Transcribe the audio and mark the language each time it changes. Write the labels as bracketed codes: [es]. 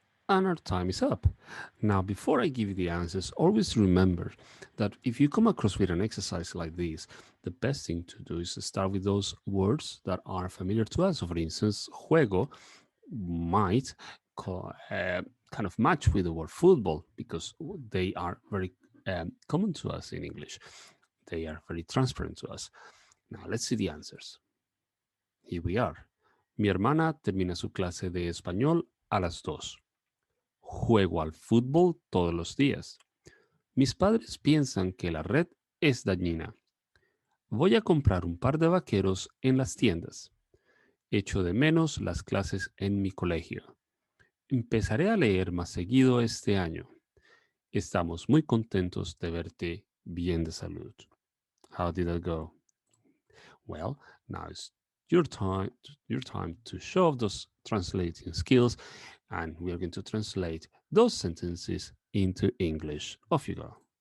[en] And our time is up. Now, before I give you the answers, always remember that if you come across with an exercise like this, the best thing to do is to start with those words that are familiar to us. So, for instance, juego might kind of match with the word football because they are very common to us in English. They are very transparent to us. Now, let's see the answers. Here we are. [es] Mi hermana termina su clase de español a las 2. Juego al fútbol todos los días. Mis padres piensan que la red es dañina. Voy a comprar un par de vaqueros en las tiendas. Echo de menos las clases en mi colegio. Empezaré a leer más seguido este año. Estamos muy contentos de verte bien de salud. [en] How did that go? Well, now it's your time to show off those translating skills, and we are going to translate those sentences into English. Off you go.